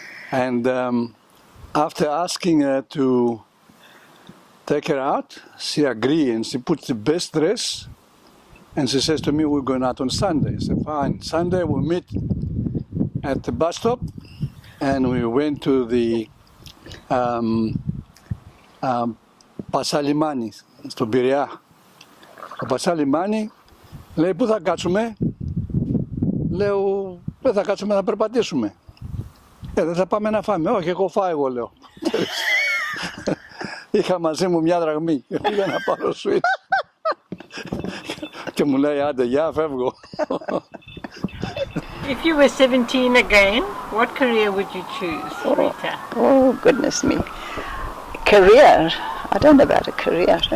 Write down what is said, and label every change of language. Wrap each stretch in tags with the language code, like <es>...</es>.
<en>And after asking her to take her out, she agreed and she put the best dress and she says to me, we're going out on Sunday. I said, fine. Sunday we'll meet at the bus stop, and we went to the Πασαλιμάνι, στον Πειραιά.</en> <el>Το Πασαλιμάνι λέει, πού θα κάτσουμε? Λέω, δεν θα κάτσουμε, θα περπατήσουμε. Δεν θα πάμε να φάμε. Όχι, έχω φάει, εγώ λέω. Είχα μαζί μου μια δραχμή και πήγα να πάρω σουίτ. Και μου λέει, άντε, γεια, φεύγω.</el> <en>If you were 17 again, what career would you choose, Rita? Oh, goodness me. Career? I don't know about a career.</en>